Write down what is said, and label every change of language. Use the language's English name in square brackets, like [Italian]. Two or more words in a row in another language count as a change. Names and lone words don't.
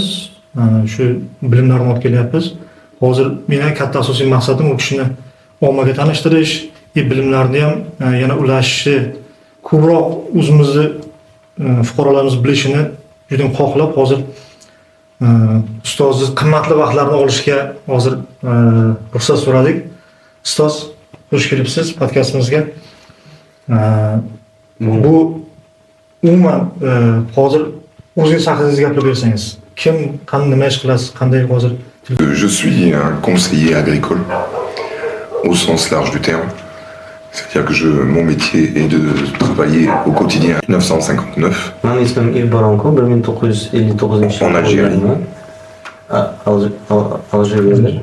[Uzbek] Shu bilimlarni olib kelyapmiz. Hozir mening katta asosiy maqsadim u kishini ommaga tanishtirish, bilimlarni ham yana ulashishi, ko'proq o'zimizni fuqarolarimiz bilishini juda ham xohlab, hozir ustozni qimmatli vaqtlarini olishga hozir ruxsat so'radik. Ustoz, xush kelibsiz podkastimizga. Bu umuman hozir o'zingiz haqingizga gapirib bersangiz. Kim, qanday nima ish qilasiz, qanday hozir? [French] Je suis un conseiller agricole au sens large du terme. C'est-à-dire que mon métier est de travailler au quotidien 1959 Mon ismim Yves Baronko, 1959 en Algérie. Algérie.